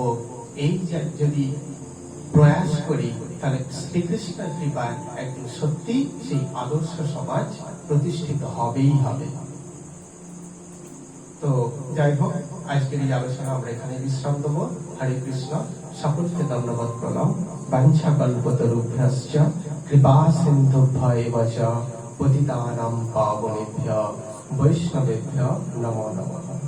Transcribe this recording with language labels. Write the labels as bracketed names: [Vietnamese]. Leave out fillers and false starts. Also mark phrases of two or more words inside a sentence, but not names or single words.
[Bangla] এই যদি প্রয়াস করি, তাহলে শ্রীকৃষ্ণের কৃপায় একদিন সত্যি সেই আদর্শ সমাজ প্রতিষ্ঠিত হবেই হবে। তো যাই হোক, আজকের এই আলোচনা আমরা এখানে বিশ্রাম দেবো। হরে কৃষ্ণ। সকলকে ধন্যবাদ, প্রণাম। [Sanskrit] বাঞ্ছা কল্পতরুভ্যশ্চ কৃপা সিন্ধুভ্যেব চ পতিতানাং পাবনেভ্যো বৈষ্ণবেভ্যো নমো নমঃ।